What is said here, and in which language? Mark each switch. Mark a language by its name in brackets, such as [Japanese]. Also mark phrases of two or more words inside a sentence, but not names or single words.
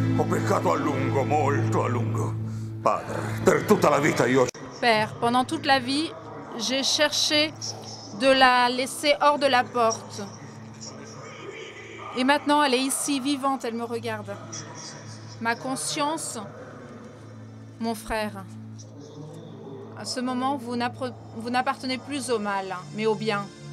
[Italian] peccato a lungo, molto a lungo. Padre, per tutta la vita io... [French] Père, pendant toute la vie, j'ai cherché de la laisser hors de la porte. Et maintenant, elle est ici, vivante, elle me regarde. Ma conscience, mon frère, à ce moment, vous n'appartenez plus au mal, mais au bien.